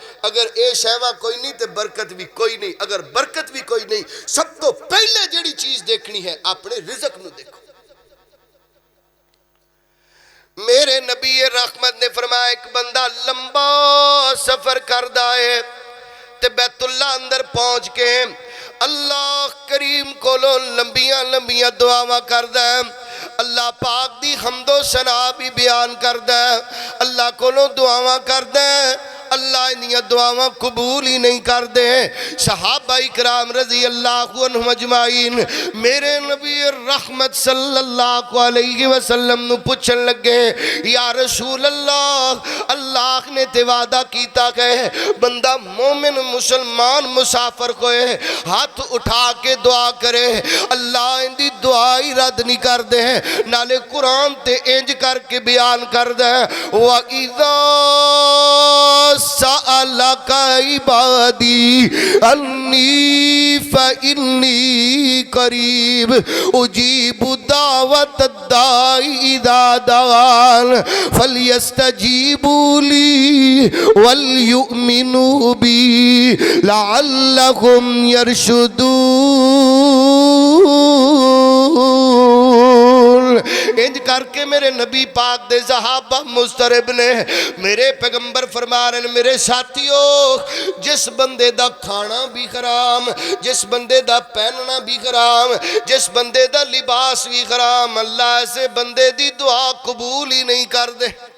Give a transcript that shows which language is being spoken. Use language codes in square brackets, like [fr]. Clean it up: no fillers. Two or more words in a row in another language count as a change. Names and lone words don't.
[pa] اگر اے شہوہ کوئی نہیں تے برکت بھی کوئی نہیں. اگر برکت بھی کوئی نہیں، سب تو پہلے جڑی چیز دیکھنی ہے اپنے رزق نو دیکھو. میرے نبی رحمت نے فرمایا ایک بندہ لمبا سفر کردہ ہے تے بیت اللہ اندر پہنچ کے اللہ کریم کو لو لمبیاں دعاواں کردہ ہے، اللہ پاک دی حمد و ثنا بھی بیان کردہ ہے، اللہ کو لو دعاواں کردہ ہے. اللہ انہیاں دعاواں قبول ہی نہیں کر دے۔ صحابہ اکرام [ar] رضی اللہ عنہم اجمعین [pa] میرے نبی رحمت [ar] صلی اللہ علیہ وسلم [pa] نو پوچھن لگے یا رسول اللہ، اللہ نے تے وعدہ کیتا کہ بندہ مومن مسلمان مسافر کوئے ہاتھ اٹھا کے دعا کرے اللہ ان دی دعا ہی رد نہیں کر دے، نالے قرآن تے انج کر کے بیان کر دے وَإِذَا [ar] سَأَلَكَ عِبَادِي أَنِّي فَإِنِّي قَرِيبٌ أُجِيبُ دَعْوَةَ الدَّاعِ إِذَا دَعَانِ فَلْيَسْتَجِيبُوا لِي وَلْيُؤْمِنُوا بِي لَعَلَّهُمْ يَرْشُدُونَ۔ [pa] انج کر کے میرے نبی پاک دے صحابہ مسترب نے میرے پیغمبر فرما رہے ہیں میرے ساتھیو، جس بندے دا کھانا بھی حرام، جس بندے دا پہننا بھی حرام، جس بندے دا لباس بھی حرام، اللہ ایسے بندے دی دعا قبول ہی نہیں کر دے۔